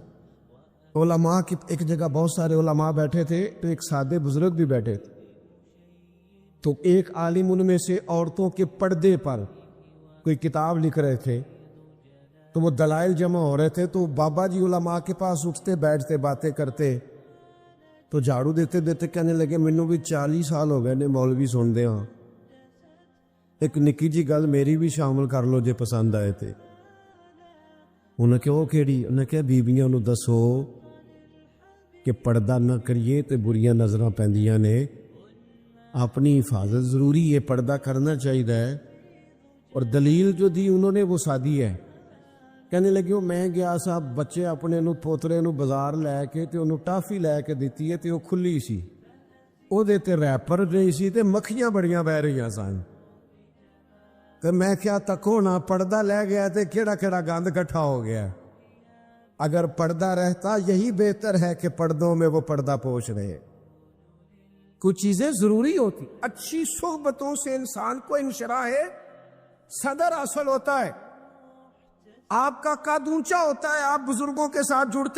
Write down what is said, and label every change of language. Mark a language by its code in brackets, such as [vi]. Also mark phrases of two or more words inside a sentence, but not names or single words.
[ur] علماء کی ایک جگہ بہت سارے علماء بیٹھے تھے تو ایک سادے بزرگ بھی بیٹھے تھے، تو ایک عالم ان میں سے عورتوں کے پردے پر کوئی کتاب لکھ رہے تھے، تو وہ دلائل جمع ہو رہے تھے، تو بابا جی علماء کے پاس اٹھتے بیٹھتے باتیں کرتے، تو جھاڑو دیتے دیتے کہنے لگے [pa] مینوں بھی 40 سال ہو گئے نے مولوی سن دے ہاں، ایک نکی جی گل میری بھی شامل کر لو جے پسند آئے تھے۔ انہیں کہ وہ کیڑی؟ انہیں کہ بیبیاں نو دسو کہ پردہ نہ کریے تے بریاں نظراں پیندیاں نے، اپنی حفاظت ضروری ہے، پردہ کرنا چاہیے۔ [ur] اور دلیل جو دی انہوں نے وہ سادی ہے، کہنے لگے [pa] وہ میں گیا سا بچے اپنے نو پوترے نو بازار لے کے تے انہوں ٹافی لے کے دیتی ہے تے وہ کھلی سی، وہ دیتے ریپر نہیں سی تے مکھیاں بڑیاں بہ رہی سن، تے میں کیا تکو نہ پردہ لے گیا تے کیڑا کیڑا گند کٹھا ہو گیا۔ [ur] اگر پردہ رہتا یہی بہتر ہے کہ پردوں میں وہ پردہ پوش رہے۔ کچھ چیزیں ضروری ہوتی، اچھی صحبتوں سے انسان کو انشراح صدر حاصل ہوتا ہے، آپ کا قد اونچا ہوتا ہے، آپ بزرگوں کے ساتھ جڑتے۔